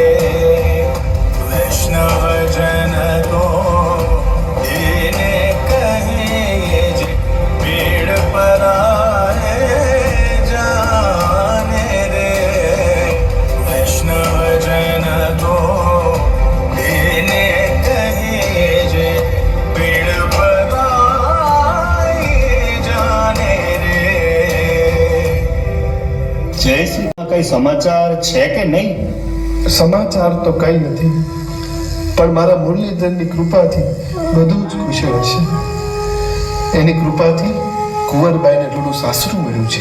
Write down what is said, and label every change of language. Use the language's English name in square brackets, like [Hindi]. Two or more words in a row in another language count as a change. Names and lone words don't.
[Gujarati] વૈષ્ણવ જન તો દીને કહિએ જે પીડ પરાએ જાણે રે। વૈષ્ણવ જન તો દીને કહિએ જે પીડ પરાએ જાણે રે। જય શ્રી કઈ સમાચાર છે કે નહીં? સમાચાર તો કઈ નથી, પણ મારા મુરલીધરની કૃપાથી બધું જ કુશળ હશે. એની કૃપાથી કુંવરબાઈને થોડું સાસરું મળ્યું છે.